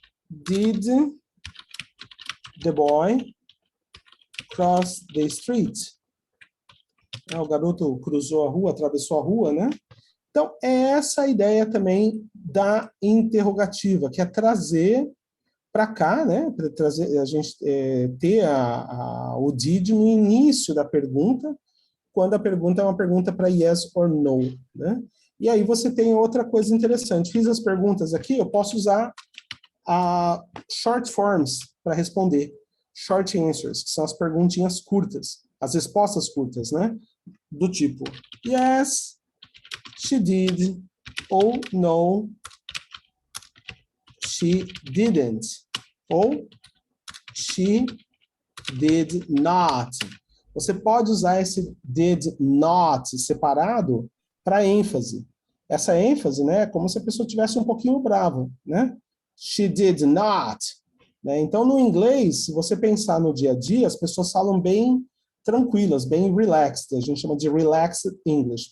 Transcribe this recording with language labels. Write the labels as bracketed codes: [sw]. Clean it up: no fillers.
[en] Did the boy cross the street? [pt] O garoto cruzou a rua, atravessou a rua, né? Então, é essa a ideia também da interrogativa, que é trazer para cá, né? Para trazer a gente ter o did no início da pergunta, quando a pergunta é uma pergunta para yes or no, né? E aí você tem outra coisa interessante. Fiz as perguntas aqui, eu posso usar short forms para responder. Short answers, que são as perguntinhas curtas, as respostas curtas, né? Do tipo, [en] yes, she did, ou no, she didn't, ou she did not. [pt] Você pode usar esse did not separado para ênfase. Essa ênfase, né, é como se a pessoa tivesse um pouquinho brava, né? [en] She did not. [pt] Né? Então, no inglês, se você pensar no dia a dia, as pessoas falam bem tranquilas, bem relaxed. A gente chama de relaxed English.